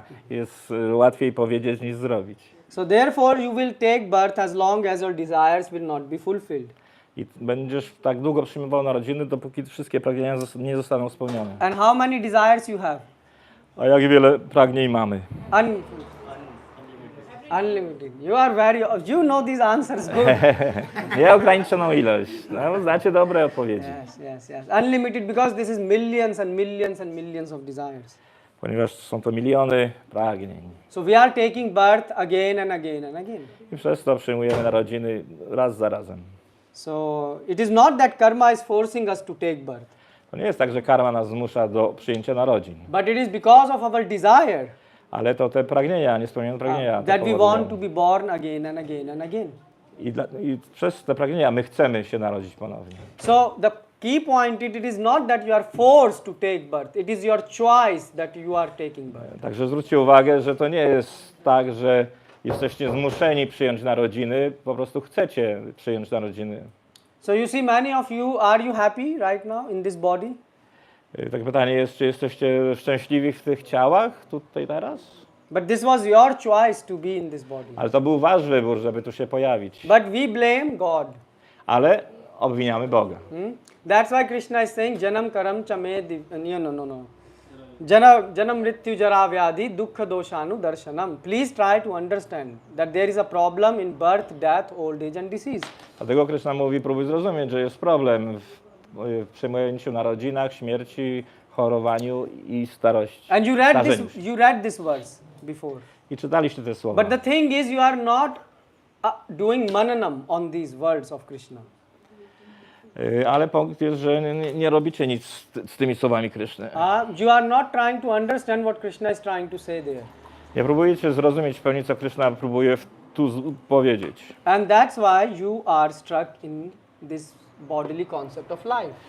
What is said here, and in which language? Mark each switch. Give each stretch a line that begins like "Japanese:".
Polish: Jest łatwiej powiedzieć niż zrobić.
English: So therefore you will take birth as long as your desires will not be fulfilled.
Polish: I będziesz tak długo przyjmował narodziny, dopóki wszystkie pragnienia nie zostaną spełnione.
English: And how many desires you have?
Polish: A jak wiele pragnień mamy?
English: Unlimited. You are very, you know these answers good.
Polish: Nieograniczoną ilość. No, znacie dobre odpowiedzi.
English: Yes. Unlimited because this is millions and millions and millions of desires.
Polish: Ponieważ są to miliony pragnień.
English: So we are taking birth again and again and again.
Polish: I przez to przyjmujemy narodziny raz za razem.
English: So it is not that karma is forcing us to take birth.
Polish: To nie jest tak, że karma nas zmusza do przyjęcia narodzin.
English: But it is because of our desire
Polish: Ale to te pragnienia, niespełnione pragnienia.
English: that we
Polish: powodują.
English: want to be born again and again and again.
Polish: I przez te pragnienia my chcemy się narodzić ponownie.
English: So the key point it is not that you are forced to take birth. It is your choice that you are taking birth.
Polish: Także zwróćcie uwagę, że to nie jest tak, że jesteście zmuszeni przyjąć narodziny, po prostu chcecie przyjąć narodziny.
English: So you see, many of you, are you happy right now in this body?
Polish: Tak pytanie jest, czy jesteście szczęśliwi w tych ciałach tutaj teraz?
English: But this was your choice to be in this body.
Polish: Ale to był wasz wybór, żeby tu się pojawić.
English: But we blame God.
Polish: Ale obwiniamy Boga.
English: That's why Krishna is saying, Janam karam chame no.
Sanskrit: Janam mrityu jara vyadhi dukkha doshanu darshanam.
English: Please try to understand that there is a problem in birth, death, old age and disease.
Polish: Dlatego Krishna mówi, próbuj zrozumieć, że jest problem w przyjmowaniu narodzinach, śmierci, chorowaniu i starości.
English: And you read this verse before.
Polish: I czytaliście te słowa.
English: But the thing is, you are not doing mananam on these words of Krishna.
Polish: Ale punkt jest, że nie robicie nic z tymi słowami Kryszny.
English: You are not trying to understand what Krishna is trying to say there.
Polish: Nie próbujecie zrozumieć w pełni, co Kryszna próbuje tu powiedzieć.
English: And that's why you are struck in this bodily concept of life.